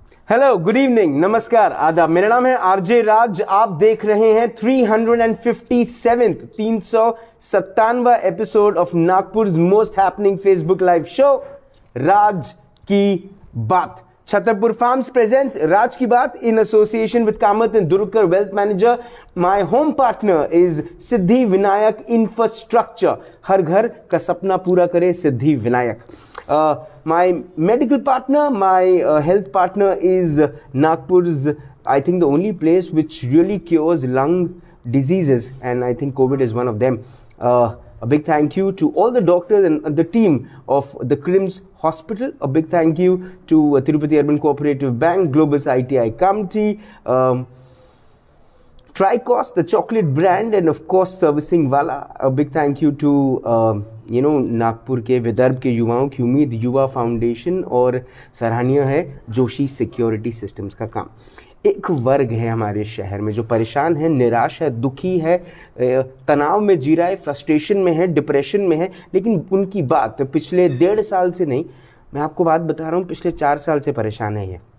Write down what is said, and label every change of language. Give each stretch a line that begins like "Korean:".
English: hello, good evening,
Hindi: नमस्कार, आदाब। मेरा नाम है आरजे राज। आप देख रहे हैं
English: 397वां episode of Nagpur most happening Facebook live show राज की बात। छतरपुर फार्म्स प्रेजेंट्स राज की बात in association with Kamath and Durkar Wealth Manager. My home partner is Siddhi Vinayak infrastructure.
Hindi: हर घर का सपना पूरा करे Siddhi Vinayak.
English: My medical partner, my health partner is Nagpur's, I think, the only place which really cures lung diseases, and I think COVID is one of them. A big thank you to all the doctors and the team of the KRIMS Hospital. A big thank you to Tirupati Urban Cooperative Bank, Globus ITI Committee, Tricos, the chocolate brand, and of course servicing Wala. A big thank you to
Hindi: Nagpur के विदर्भ के युवाओं की उम्मीद युवा foundation और सराहनीय है Joshi security systems का काम। एक वर्ग है हमारे शहर में जो परेशान है, निराश है, दुखी है, तनाव में जी रहा है, फ्रस्ट्रेशन में है, डिप्रेशन में है, लेकिन उनकी बात पिछले 1.5 साल से नहीं, मैं आपको बात बता रहा हूँ, पिछले 4 साल से परेशान है ये।